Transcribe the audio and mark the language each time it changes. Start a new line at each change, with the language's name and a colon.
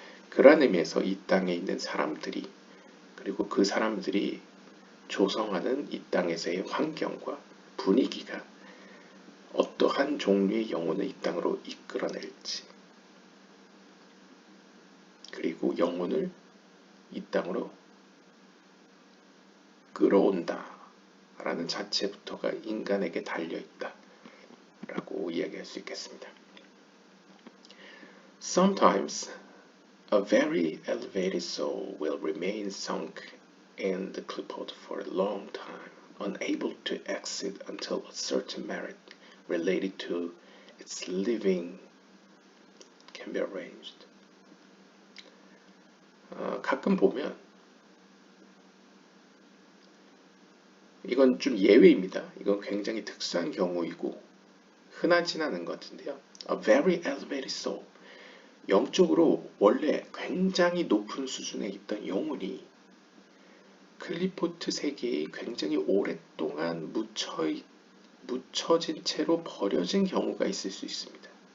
Korean: 그러한 의미에서 이 땅에 있는 사람들이 그리고 그 사람들이 조성하는 이 땅에서의 환경과 분위기가 어떠한 종류의 영혼을 이 땅으로 이끌어낼지 그리고 영혼을 이 땅으로 끌어온다 라는 자체부터가 인간에게 달려있다 라고 이야기할 수 있겠습니다.
English: Sometimes a very elevated soul will remain sunk in the clipboard for a long time, unable to exit until a certain merit related to its living can be arranged.
Korean: 가끔 보면 이건 좀 예외입니다. 이건 굉장히 특수한 경우이고 흔하진 않은 것 같은데요.
English: A very elevated soul.
Korean: 영적으로 원래 굉장히 높은 수준에 있던 영혼이 클리포트 세계에 굉장히 오랫동안 묻혀진 채로 버려진 경우가 있을 수 있습니다.